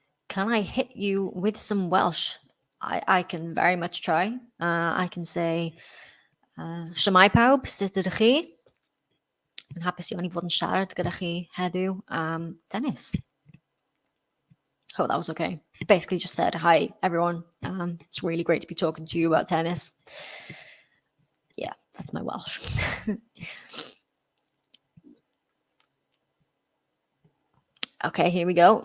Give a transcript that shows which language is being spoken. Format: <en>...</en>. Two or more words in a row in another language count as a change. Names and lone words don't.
<en>Can I hit you with some Welsh? I can very much try. I can say,</en> <cy>Shwmae pawb, sut ydych chi? Yn hapus i o'n i fod yn siarad gyda chi heddiw am tennis.</cy> <en>Hope that was okay. Basically just said, hi, everyone. It's really great to be talking to you about tennis. Yeah, that's my Welsh. Okay, here we go.</en>